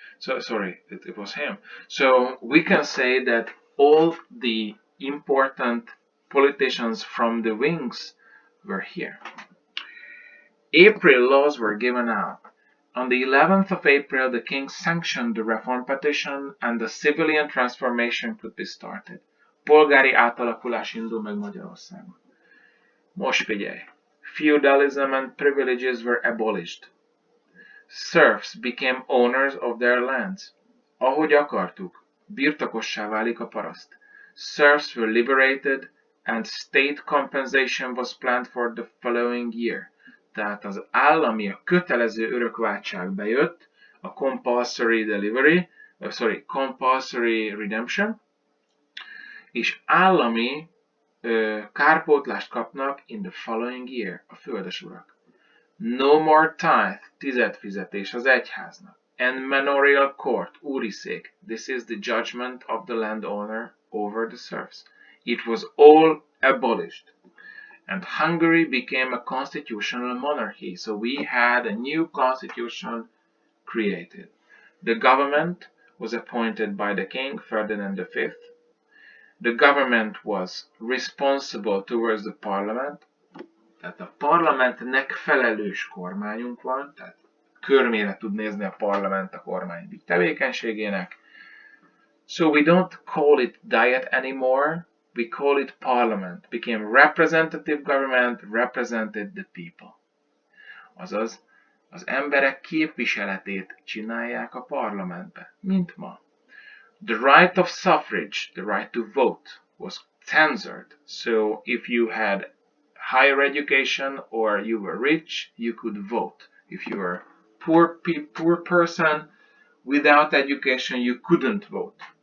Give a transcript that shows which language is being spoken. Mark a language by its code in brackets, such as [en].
[en] So, sorry, it was him. So we can say that all the important politicians from the wings were here. April laws were given out. On the 11th of April, the king sanctioned the reform petition and the civilian transformation could be started. [hu] Polgári átalakulás indul meg Magyarországon. Most figyelj. [en] Feudalism and privileges were abolished. Serfs became owners of their lands. [hu] Ahogy akartuk, birtokossá válik a paraszt. [en] Serfs were liberated, and state compensation was planned for the following year. [hu] Tehát az állami, a kötelező örökváltság bejött, [en] a compulsory redemption, [hu] és állami kárpótlást kapnak [en] in the following year, [hu] a földesurak. [en] No more tithe, [hu] tizedfizetés az egyháznak. [en] And manorial court, úriszék. This is the judgment of the landowner over the serfs. It was all abolished. And Hungary became a constitutional monarchy. So we had a new constitution created. The government was appointed by the king, Ferdinand V. The government was responsible towards the parliament, [hu] tehát a parlamentnek felelős kormányunk van, tehát körmére tud nézni a parlament a kormány tevékenységének. [en] So we don't call it diet anymore, we call it parliament. Became representative government, represented the people. [hu] Azaz, az emberek képviseletét csinálják a parlamentbe, mint ma. [en] The right of suffrage, the right to vote, was censored. So if you had higher education or you were rich, you could vote. If you were poor person without education, you couldn't vote.